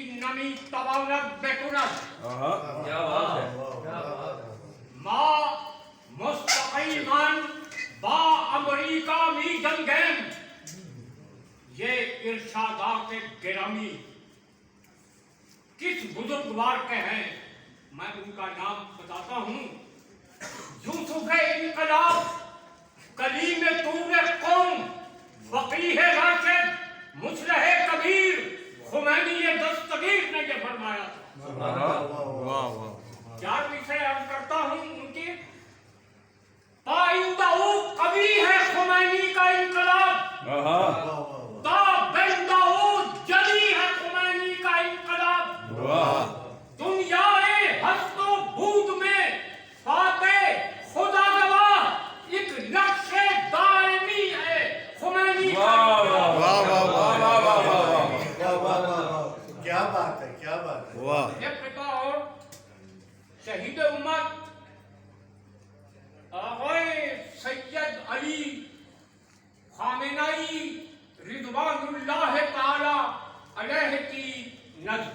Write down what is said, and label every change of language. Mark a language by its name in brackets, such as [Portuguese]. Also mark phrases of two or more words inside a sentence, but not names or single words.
[Persian] اسلامی تواند بکند. [Urdu] کیا بات ہے. [Persian] ما مستقیما با امریکہ می جنگیم. [Urdu] یہ ارشادات گرامی کس بزرگوار کے ہیں؟ میں ان کا نام بتاتا ہوں. یوسف انقلاب، کلیم طور قوم، فقیہ راشد، مصلح کبیر، خمینی دستگیر نے یہ فرمایا تھا. 11ویں سے عرض کرتا ہوں ان کی پائندہ قوی ہے خمینی کا انقلاب، تابندہ جلی ہے خمینی کا انقلاب. دنیا ہست و بود میں فاتح خدا گواہ ایک نقش دائمی ہے خمینی کا انقلاب. کیا بات ہے، کیا بات ہے. یہ پتا اور شہید امت آقائے سید علی خامنئی [Arabic] رضوان اللہ تعالی علیہ [Urdu] کی نظم.